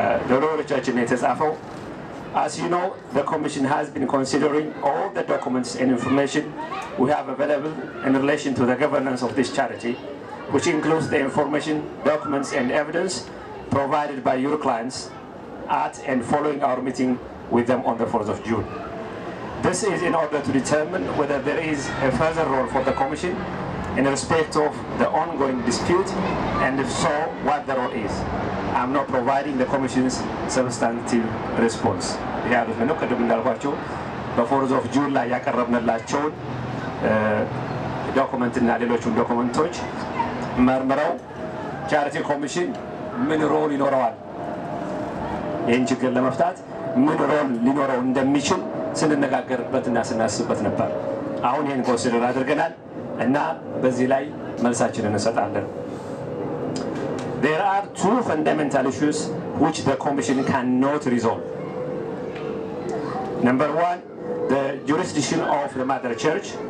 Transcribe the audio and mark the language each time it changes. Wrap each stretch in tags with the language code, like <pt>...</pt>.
<am>ደብዳቤዎቻችን የተጻፈው</am> <en>As you know, the Commission has been considering all the documents and information we have available in relation to the governance of this charity, which includes the information, documents and evidence provided by your clients at and following our meeting with them on the 4th of June. This is in order to determine whether there is a further role for the Commission in respect of the ongoing dispute, and if so, what the role is. I'm not providing the Commission's substantive response.</en> <am>ያሉት ነው ቀደም እንዳልኳችሁ በ4th of June ላይ ያቀረብንላቸው ዶክመንትና ሌሎችም ዶክመንቶች መርምረው ቻሪቲ ኮሚሽን ምን ሮል ይኖረዋል ይህን ችግር ለመፍታት ምን ሮል ሊኖረው እንደሚችል ስንነጋገርበትና ስናስብበት ነበር። አሁን ይህን ኮንሲደር አድርገናል እና በዚህ ላይ መልሳችንን እንሰጣለን።</am> <en>There are 2 fundamental issues which the Commission cannot resolve. Number 1, the jurisdiction of the Mother Church.</en>